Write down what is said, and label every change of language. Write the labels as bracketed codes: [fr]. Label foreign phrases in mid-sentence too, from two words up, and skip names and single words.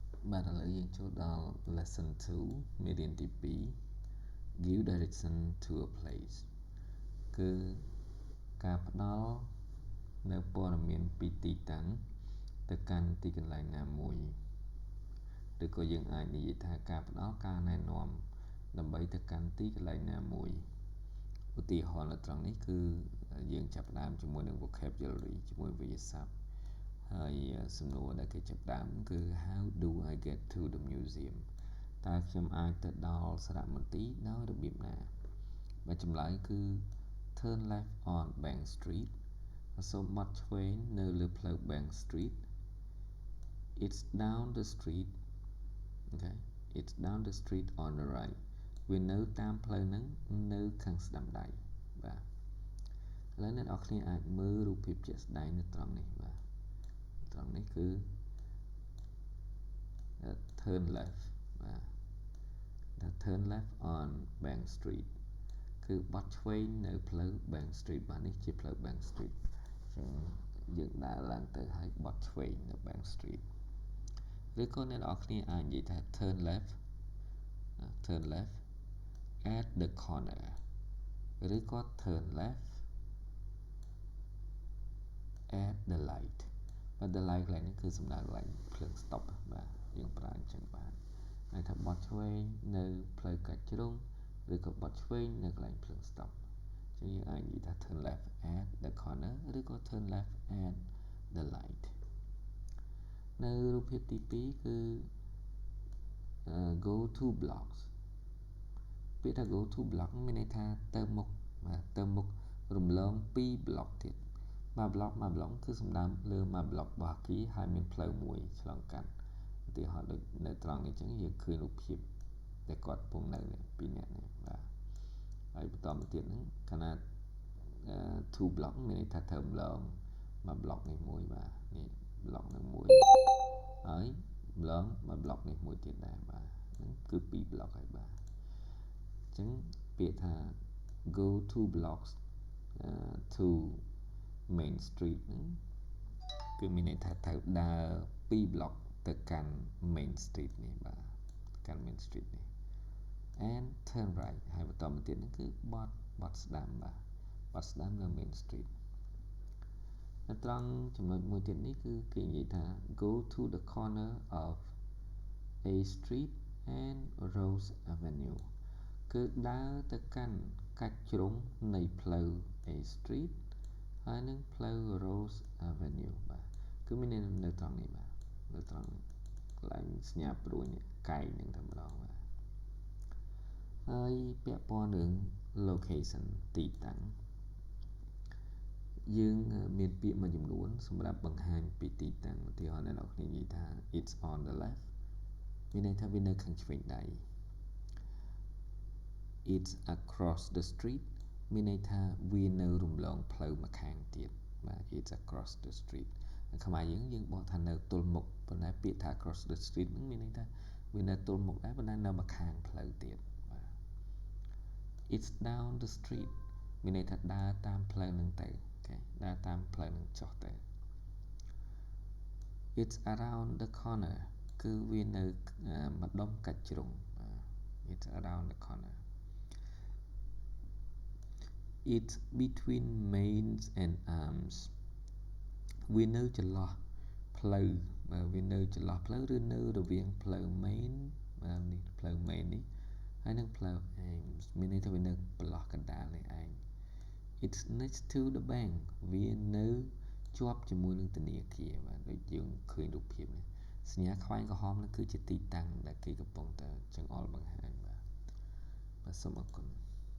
[en] Bạn đã lấy cho đó lesson 2 median TP give direction to a place [km] គឺការផ្ដល់នៅព័ត៌មានពីទីតាំងទៅកាន់ទីកន្លែងណាមួយឬក៏យើងអាចនិយាយថាការផ្ដល់ការណែនាំដើម្បីទៅកាន់ទីកន្លែងណា មួយឧទាហរណ៍នៅត្រង់នេះគឺយើងចាប់ផ្ដើមជាមួយនឹង vocabulary ជាមួយវិទ្យាសាស្ត្រហើយសំណួរដែលគេចាប់ផ្ដើមគឺ [en] how do I get to the museum [km] តើខ្ញុំអាចទៅដល់សារមន្ទីរដោយរបៀបណាបើចម្លើយគឺ [en] turn left on Bank Street [km] សូមបត់ឆ្វេងនៅលើផ្លូវ Bank Street [en] it's down the street okay it's down the street on the right [km] វានៅតាមផ្លូវហ្នឹងនៅខាងស្ដាំដៃបាទឥឡូវអ្នកនរគ្នាអាចមើលរូបភាពជាក់ស្ដែងនៅត្រង់នេះបាទត្រង់នេះគឺ [en] turn left [km] បាទ [en] turn left on Bank Street [km] គឺបត់ឆ្វេងនៅផ្លូវ Bank Street បាទនេះជាផ្លូវ Bank Street អញ្ចឹងយើងដើរឡើងទៅហើយបត់ឆ្វេងនៅ Bank Street ឬក៏អ្នកនរគ្នាអាចនិយាយថា [en] turn left at the corner ឬក៏ turn left at the light បាទ the light [km] កន្លែងនេះគឺសំ ដៅកន្លែងភ្លើង stop បាទយើងប្រើអញ្ចឹងបាទហើយថាបត់ឆ្វេងនៅផ្លូវកាច់ជ្រុងឬក៏បត់ឆ្វេងនៅកន្លែងភ្លើង stop អញ្ចឹងយើងអាចនិយាយថា [en] turn left at the corner [km] ឬក៏ [en] turn left at the light [km] នៅរូបភាពទី2គឺ [en] go to blocks [km] ពាក្យថា [en] go to block [km] មានន័យថាទៅមុខបាទទៅមុខរំលង2 block ទៀតមួយ block គឺសំដៅលើមួយ block របស់អគារហើយមានផ្លូវមួយឆ្លងកាត់ឧទាហរណ៍ដូចនៅត្រង់នេះអញ្ចឹងយើងឃើញរូបភាពដែលគាត់កំពុងនៅនេះ2 នាក់នេះបាទហើយបន្តមកទៀតហ្នឹងខណៈ2 block មានន័យថាត្រូវរំលងមួយ block នេះមួយបាទនេះ block នឹងមួយហើយរំលងមួយ block នេះមួយទៀតដែរបាទហ្នឹងគឺ2 block ហើយបាទអញ្ចឹងពាក្យថា [en] go to blocks to main street [km] ហ្នឹងគឺមានន័យថាត្រូវដើរ2 block ទៅកាន់ main street នេះបាទកាន់ main street នេះ [en] and turn right [km] ហើយបន្តមកទៀតហ្នឹងគឺបត់ស្ដាំបាទបត់ស្ដាំនៅ main street នៅត្រង់ ចំណុចមួយទៀតនេះគឺគេនិយាយថា [en] go to the corner of A street and Rose Avenue [km] គឺដើរទៅកាន់កាច់ជ្រុងនៃផ្លូវ A street ហើយនឹងផ្លូវ Rose Avenue បាទគឺមាននៅត្រង់នេះបាទនៅត្រង់កន្លែងសញ្ញាព្រួយនេះកែងនឹងតែម្ដងបាទហើយពាក់ព័ន្ធនឹង location ទីតាំង យើងមានពាក្យមួយចំនួនសម្រាប់បង្ហាញពីទីតាំងឧទាហរណ៍អ្នកនរគ្នានិយាយថា [en] it's on the left [km] មានន័យថាវានៅខាងឆ្វេងដៃ [en] it's across the street [km] មានន័យថាវានៅរំលងផ្លូវម្ខាងទៀតបាទ it's [en] across the street [km] ខ្មែរយើងបកថានៅទល់មុខប៉ុន្តែពាក្យថា across the street ហ្នឹងមានន័យថាវានៅទល់មុខដែរប៉ុន្តែនៅម្ខាងផ្លូវទៀតបាទ [en] it's down the street [km] មានន័យថាដើរតាមផ្លូវហ្នឹងទៅអូខេដើរតាមផ្លូវហ្នឹងចុះទៅ [en] it's around the corner [km] គឺវានៅម្ដុំកាច់ជ្រុងបាទ [en] it's around the corner it's between mains and [km] arms វានៅចន្លោះផ្លូវវានៅចន្លោះផ្លូវឬនៅរវាងផ្លូវ main នេះផ្លូវ main នេះហើយនឹងផ្លូវ arms មានន័យថាវានៅចន្លោះកណ្ដាលនេះឯង [en] it's next to the bank [km] វានៅជាប់ជាមួយនឹងធនាគារបាទដូចយើងឃើញរូបភាពនេះសញ្ញាខ្វែងក្រហមនោះគឺជាទីតាំងដែលគេកំពុងតែចង្អុលបង្ហាញបាទសូមអរគុណ